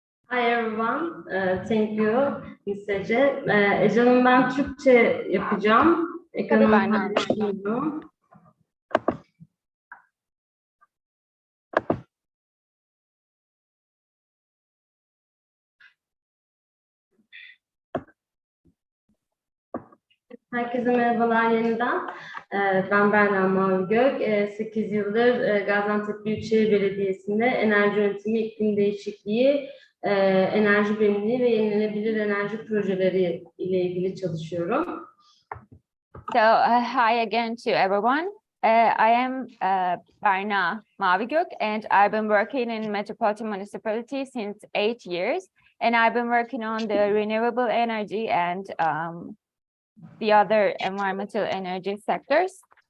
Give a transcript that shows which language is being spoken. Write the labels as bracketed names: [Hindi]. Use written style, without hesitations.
[English] Hi everyone, thank you Ms. Ece. [Turkish] Ece Hanım, ben Türkçe yapacağım. Tabii Berna. Herkese merhabalar yeniden. Ben Berna Mavigök. 8 yıldır Gaziantep Büyükşehir Belediyesi'nde enerji yönetimi, iklim değişikliği, enerji verimliliği ve yenilenebilir enerji projeleri ile ilgili çalışıyorum. [English] So, hi again to everyone. I am Berna Mavigök, and I've been working in Metropolitan Municipality since 8 years, and I've been working on the renewable energy and the other environmental energy sectors.